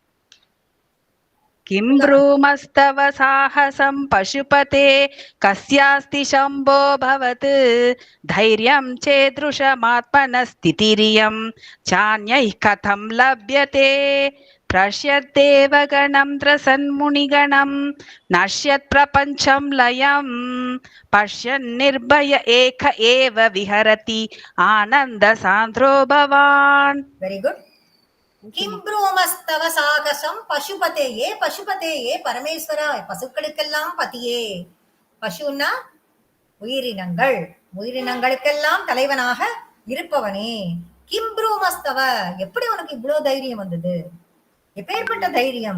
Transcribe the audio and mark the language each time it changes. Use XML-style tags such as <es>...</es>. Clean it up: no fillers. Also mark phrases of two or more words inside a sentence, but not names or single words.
<sa>किं ब्रूमस्तव साहसं पशुपते कस्यास्ति शम्भो भवत् धैर्यं चेदृशमात्मनस्थितिरियं चान्यैः कथं लभ्यते पश्यद्देवगणं त्रसन्मुनिगणं नश्यत् प्रपञ्चं लयं पश्यन्निर्भय एक एव विहरति आनन्दसान्द्रो भवान्.</sa> <en>very good.</en> <sa>किं ब्रूमस्तव साகசம் पशुपते पशुपते</sa> <ta>பரமேஸ்வரா பசுக்களுக்கெல்லாம் பதியே. பசுன்னா உயிரினங்கள், உயிரினங்களுக்கெல்லாம் தலைவனாக இருப்பவனே.</ta> <sa>किं ब्रूमस्तव</sa> <ta>எப்படி உனக்கு இவ்வளவு தைரியம் வந்தது? எப்பேற்பட்ட தைரியம்?</ta>